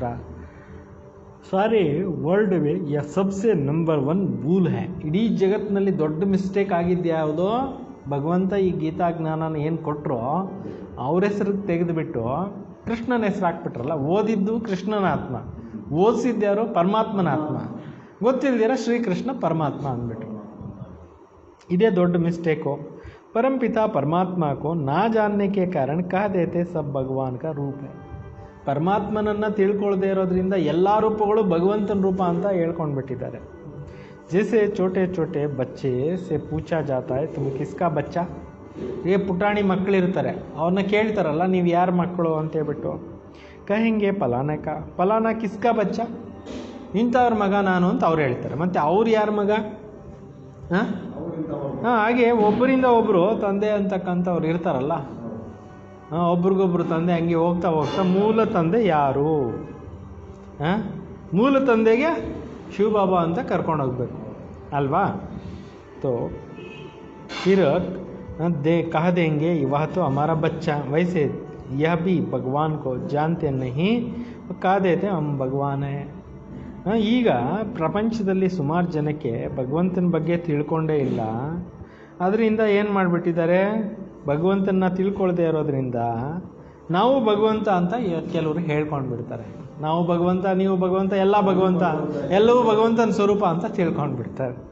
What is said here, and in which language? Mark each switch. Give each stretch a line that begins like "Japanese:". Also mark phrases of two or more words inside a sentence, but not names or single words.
Hindi: सारी वर्ल्ड वे या सबसे नंबर 1 भूल है,
Kannada: ಇಡೀ ಜಗತ್ತಿನಲ್ಲಿ ದೊಡ್ಡ ಮಿಸ್ಟೇಕ್ ಆಗಿದ್ದು ಯಾವುದೋ, ಭಗವಂತ ಈ ಗೀತಾ ಜ್ಞಾನನ ಏನು ಕೊಟ್ಟರೋ ಅವ್ರ ಹೆಸರಿಗೆ ತೆಗೆದುಬಿಟ್ಟು ಕೃಷ್ಣನ ಹೆಸರು ಹಾಕ್ಬಿಟ್ರಲ್ಲ. ಓದಿದ್ದು ಕೃಷ್ಣನ ಆತ್ಮ, ಓದಿಸಿದ್ಯಾರು ಪರಮಾತ್ಮನ ಆತ್ಮ, ಗೊತ್ತಿಲ್ದಿರ ಶ್ರೀಕೃಷ್ಣ ಪರಮಾತ್ಮ ಅಂದ್ಬಿಟ್ರು. ಇದೇ ದೊಡ್ಡ ಮಿಸ್ಟೇಕು.
Hindi: परमपिता परमात्मा को ना जानने के कारण कह देते सब भगवान का रूप है.
Kannada: ಪರಮಾತ್ಮನನ್ನು ತಿಳ್ಕೊಳ್ಳದೆ ಇರೋದ್ರಿಂದ ಎಲ್ಲ ರೂಪಗಳು ಭಗವಂತನ ರೂಪ ಅಂತ ಹೇಳ್ಕೊಂಡ್ಬಿಟ್ಟಿದ್ದಾರೆ.
Hindi: जैसे छोटे छोटे बच्चे से पूछा जाता है तुम किसका बच्चा.
Kannada: ಈಗ ಪುಟಾಣಿ ಮಕ್ಕಳಿರ್ತಾರೆ, ಅವ್ರನ್ನ ಕೇಳ್ತಾರಲ್ಲ ನೀವು ಯಾರ ಮಕ್ಕಳು ಅಂತೇಳ್ಬಿಟ್ಟು,
Hindi: कहेंगे फलाना किसका बच्चा,
Kannada: ಇಂಥವ್ರ ಮಗ ನಾನು ಅಂತ ಅವ್ರು ಹೇಳ್ತಾರೆ. ಮತ್ತು ಅವ್ರು ಯಾರ ಮಗ? ಹಾಗೆ ಒಬ್ಬರಿಂದ ಒಬ್ಬರು ತಂದೆ ಅಂತಕ್ಕಂಥವ್ರು ಇರ್ತಾರಲ್ಲ, ಒಬ್ರಿಗೊಬ್ರು ತಂದೆ ಹಂಗೆ ಹೋಗ್ತಾ ಹೋಗ್ತಾ ಮೂಲ ತಂದೆ ಯಾರು, ಮೂಲ ತಂದೆಗೆ ಶಿವಬಾಬಾ ಅಂತ ಕರ್ಕೊಂಡು ಹೋಗ್ಬೇಕು ಅಲ್ವಾ.
Hindi: तो फिर कह देंगे वह तो हमारा बच्चा, वैसे यह भी भगवान को जानते नहीं, कह देते हम भगवान है.
Kannada: ಈಗ ಪ್ರಪಂಚದಲ್ಲಿ ಸುಮಾರು ಜನಕ್ಕೆ ಭಗವಂತನ ಬಗ್ಗೆ ತಿಳ್ಕೊಂಡೇ ಇಲ್ಲ. ಅದರಿಂದ ಏನು ಮಾಡಿಬಿಟ್ಟಿದ್ದಾರೆ, ಭಗವಂತನ ತಿಳ್ಕೊಳ್ದೇ ಇರೋದ್ರಿಂದ ನಾವು ಭಗವಂತ ಅಂತ ಕೆಲವರು ಹೇಳ್ಕೊಂಡು ಬಿಡ್ತಾರೆ. ನಾವು ಭಗವಂತ, ನೀವು ಭಗವಂತ, ಎಲ್ಲ ಭಗವಂತ, ಎಲ್ಲವೂ ಭಗವಂತನ ಸ್ವರೂಪ ಅಂತ ತಿಳ್ಕೊಂಡು ಬಿಡ್ತಾರೆ.